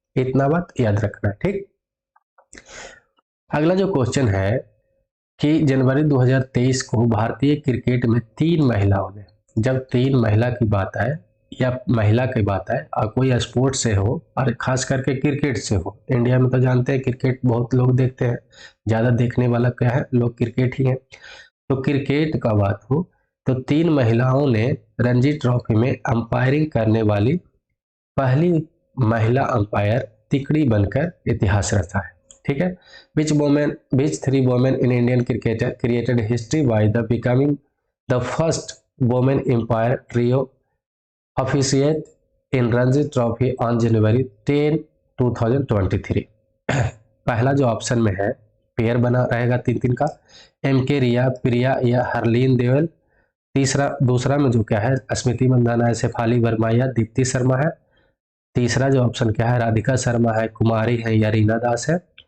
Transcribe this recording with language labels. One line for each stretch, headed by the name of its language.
Hindi: इतना बात याद रखना, ठीक। अगला जो क्वेश्चन है कि जनवरी 2023 को भारतीय क्रिकेट में 3 महिलाओं ने, जब 3 महिला की बात आए या महिला की बात आए और कोई स्पोर्ट से हो और खास करके क्रिकेट से हो, इंडिया में तो जानते हैं क्रिकेट बहुत लोग देखते हैं, ज़्यादा देखने वाला क्या है, लोग क्रिकेट ही है। तो क्रिकेट का बात हो तो 3 महिलाओं ने रणजी ट्रॉफी में अंपायरिंग करने वाली पहली महिला अंपायर तिकड़ी बनकर इतिहास रचा है। ठीक है,
English: which 3 women in Indian cricketer created history by the becoming the first women umpire trio officiate in Ranji Trophy on January 10, 2023।
Hindi: पहला जो ऑप्शन में है पेयर बना रहेगा 3-3 का, एम के रिया, प्रिया या हरलीन देवल। दूसरा में जो क्या है, स्मृति मंदाना है, शेफाली वर्मा या दीप्ति शर्मा है। तीसरा जो ऑप्शन क्या है, राधिका शर्मा है, कुमारी है या रीना दास है।